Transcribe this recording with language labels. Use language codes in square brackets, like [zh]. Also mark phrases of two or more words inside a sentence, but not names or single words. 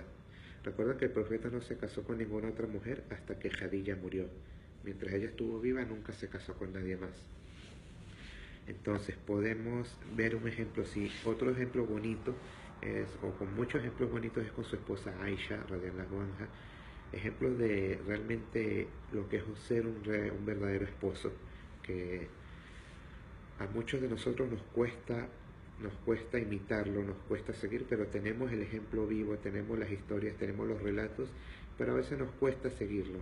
[es] Recuerda que el profeta no se casó con ninguna otra mujer hasta que Khadija murió. Mientras ella estuvo viva, nunca se casó con nadie más. Entonces podemos ver un ejemplo así. Otro ejemplo bonito o con muchos ejemplos bonitos, es con su esposa Aisha, [ar] رضي الله عنها. [es] Ejemplos de realmente lo que es ser un verdadero esposo, que a muchos de nosotros nos cuesta imitarlo, nos cuesta seguir, pero tenemos el ejemplo vivo, tenemos las historias, tenemos los relatos, pero a veces nos cuesta seguirlos.